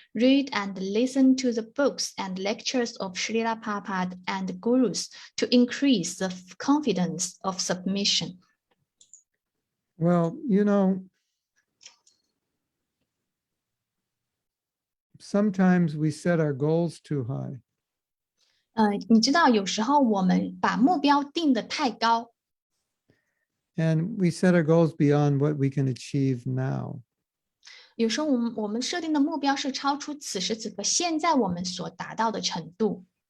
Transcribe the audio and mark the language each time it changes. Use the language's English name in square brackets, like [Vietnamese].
[English] Read and listen to the books and lectures of Srila Prabhupada and gurus to increase the confidence of submission. Well, sometimes we set our goals too high. [Chinese] 你知道有时候我们把目标定得太高， [English] And we set our goals beyond what we can achieve now. [Chinese] 有时候我们设定的目标是超出此时此刻现在我们所达到的程度，